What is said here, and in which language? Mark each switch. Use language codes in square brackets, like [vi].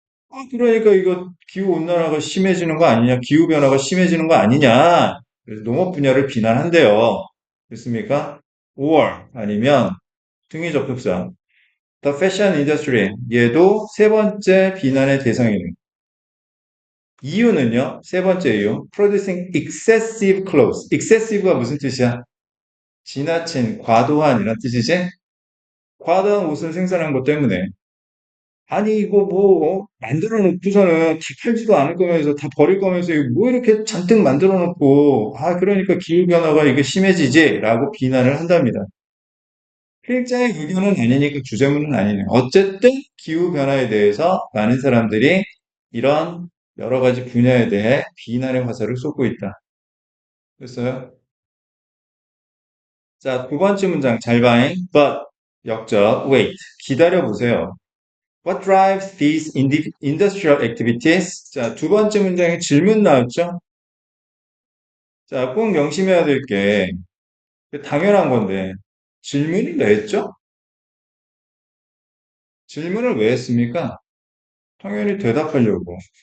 [ko] 아, 그러니까 이거 기후온난화가 심해지는 거 아니냐, 기후변화가 심해지는 거 아니냐. 그래서 농업 분야를 비난한대요. 됐습니까? or 아니면 등위 접속사. [en] The fashion industry. [ko] 얘도 세 번째 비난의 대상이에요. 이유는요, 세 번째 이유. [en] producing excessive clothes. [ko] excessive가 무슨 뜻이야? 지나친, 과도한 이란 뜻이지? 과도한 옷을 생산한 것 때문에 아니 이거 뭐 만들어 놓고서는 다 팔지도 않을 거면서 다 버릴 거면서 이거 뭐 이렇게 잔뜩 만들어 놓고 아 그러니까 기후변화가 이게 심해지지라고 비난을 한답니다. 필자의 의견은 아니니까 주제문은 아니네요. 어쨌든 기후변화에 대해서 많은 사람들이 이런 여러 가지 분야에 대해 비난의 화살을 쏟고 있다. 됐어요? 자, 두 번째 문장 잘 봐잉. But 역적 wait 기다려 보세요. [en] What drives these industrial activities? [ko] 자, 두 번째 문장에 질문 나왔죠? 자, 꼭 명심해야 될 게 당연한 건데 질문을 왜 했죠? 질문을 왜 했습니까? 당연히 대답하려고.